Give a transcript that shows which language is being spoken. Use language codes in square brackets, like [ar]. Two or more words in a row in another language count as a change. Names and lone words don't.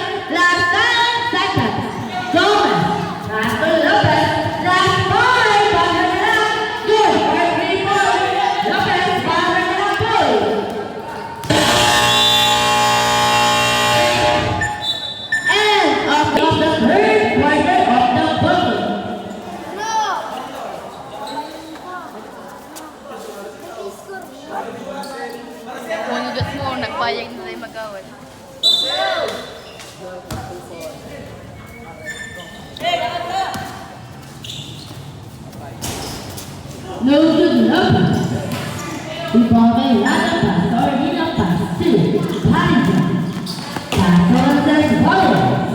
[en] Last 10 seconds. Gomez. Pass to Lopez. Last 5. Bagarela. Good. For 3 points. Lopez. Bagarela point. End of the third quarter of the bubble. [ilo] Manugot mo, nagbayag na tayo mag-awal. [en] No good Lopez. Rebound by Rada. Pass to Orlina. Pass to Paliza. Pass to Roncesvalles.